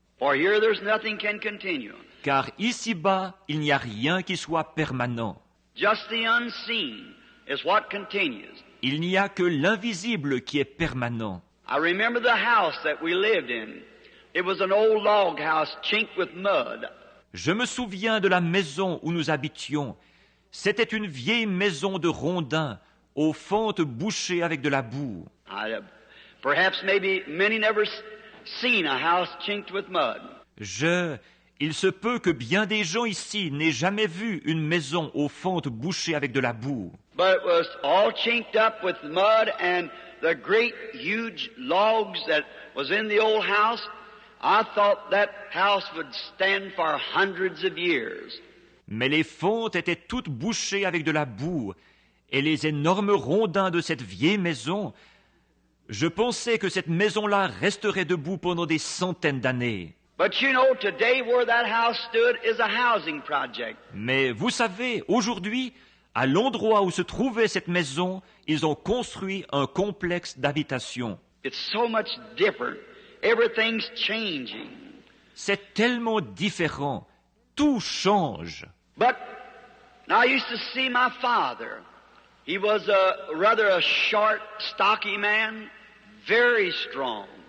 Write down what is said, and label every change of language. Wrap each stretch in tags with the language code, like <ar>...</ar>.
<en>For here there's nothing can continue.</en> <fr>Car ici-bas, il n'y a rien qui soit permanent.</fr> <en>Just the unseen is what continues.</en> <fr>Il n'y a que l'invisible qui est permanent.</fr> <en>I remember the house that we lived in. It was an old log house chinked with mud.</en> <fr>Je me souviens de la maison où nous habitions. C'était une vieille maison de rondins, aux fentes bouchées avec de la boue.</fr> <en>Perhaps maybe many never seen a house chinked with mud.</en> <fr>Il se peut que bien des gens ici n'aient jamais vu une maison aux fentes bouchées avec de la boue.</fr> <en>But it was all chinked up with mud, and the great huge logs that was in the old house, I thought that house would stand for hundreds of years.</en> <fr>Mais les fentes étaient toutes bouchées avec de la boue, et les énormes rondins de cette vieille maison, je pensais que cette maison-là resterait debout pendant des centaines d'années.</fr> <en>But you know, today where that house stood is a housing project.</en> <fr>Mais vous savez, aujourd'hui, à l'endroit où se trouvait cette maison, ils ont construit un complexe d'habitation.</fr> <en>It's so much different. Everything's changing.</en> <fr>C'est tellement différent. Tout change.</fr> <en>But now I used to see my father. He was rather a short, stocky man, very strong.</en>